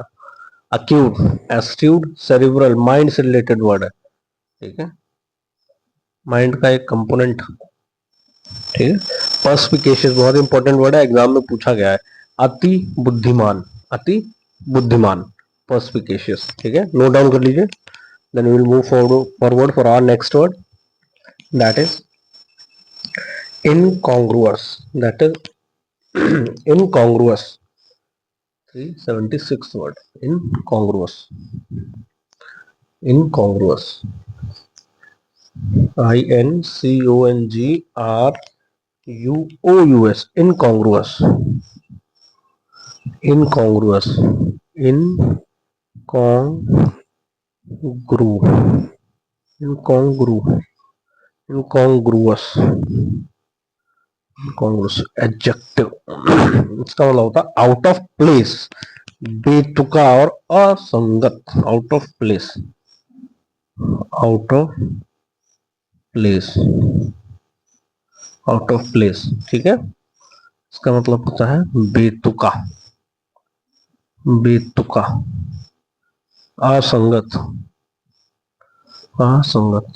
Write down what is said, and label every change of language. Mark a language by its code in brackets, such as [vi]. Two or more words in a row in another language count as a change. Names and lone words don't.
[en] acute, astute, cerebral, mind से related word है। [hi] ठीक है, माइंड का एक कंपोनेंट। ठीक है, पर्सपिकेशियस बहुत [en] important word [hi] है, एग्जाम में पूछा गया है। अति बुद्धिमान, अति बुद्धिमान, पर्सपिकेशियस। ठीक है, [en] note down [hi] कर लीजिए। [en] Then we will move forward for our next word, that is incongruous. that is incongruous. 376 word, इनकॉन्ग्रुअस। इनकॉन्ग्रुअस, INCONGRUOUS, incongruous, incongruous, incongru, incongru, incongruous, incongruous, adjective। [hi] इसका मतलब होता है [en] out of place, [hi] बेतुका और असंगत। [en] out of place, out of place, out of place, आउट ऑफ प्लेस। [hi] ठीक है, इसका मतलब होता है बेतुका, बेतुका, असंगत, असंगत।